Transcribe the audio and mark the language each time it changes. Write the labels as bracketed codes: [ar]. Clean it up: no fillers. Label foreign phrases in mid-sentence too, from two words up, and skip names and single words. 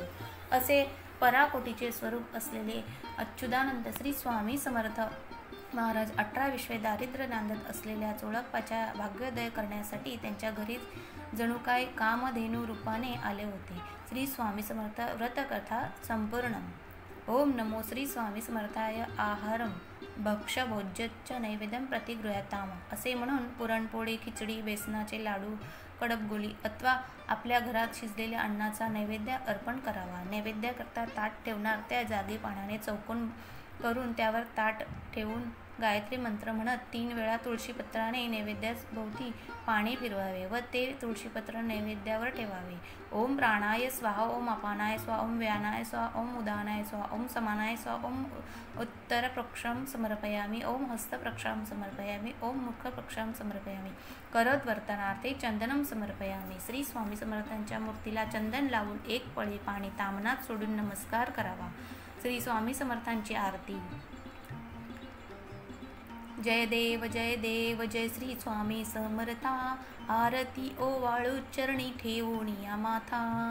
[mr] असे पराकोटीचे स्वरूप असलेले अच्युतानंद श्री स्वामी समर्थ महाराज 18 विश्वे दारिद्र्य नांदत असलेल्या चोळप्पाच्या भाग्योदय करण्यासाठी त्यांच्या घरीच जणू काय कामधेनू रूपाने आले होते. श्री स्वामी समर्थ व्रतकथा संपूर्ण. [sa] ओम नमो श्री स्वामी समर्थाय. आहारम भक्ष्यभोज्यच्च नैवेद्यम प्रतिगृह्यताम [mr] असे म्हणून पुरणपोळी, खिचडी, बेसनाचे लाडू, कडबगोळी अथवा आपल्या घरात शिजलेल्या अन्नाचा नैवेद्य अर्पण करावा. नैवेद्याकरता ताट ठेवणार त्या जागी पाण्याने चौकोन करून त्यावर ताट ठेवून गायत्री मंत्र म्हणत 3 वेळा तुळशीपत्राने नैवेद्याभोवती पाणी फिरवावे व ते तुळशीपत्र नैवेद्यावर ठेवावे. [sa] ओम प्राणाय स्वाहा, ओम अपानाय स्वाहा, ओम व्यानाय स्वाहा, ओम उदानाय स्वाहा, ओम समानाय स्वाहा, ओम उत्तरपक्षम समर्पयामी, ओम हस्तपक्षम समर्पयामी, ओम मुखपक्षम समर्पयामी. करत वर्तनार्थे चंदनम समर्पयामी. [mr] श्री स्वामी समर्थांच्या मूर्तीला चंदन लावून 1 पळी पाणी तामनात सोडून नमस्कार करावा. श्री स्वामी समर्थांची आरती. जय देव जय देव जय श्री स्वामी समर्था. आरती ओवाळू चरणी ठेवून या माथा.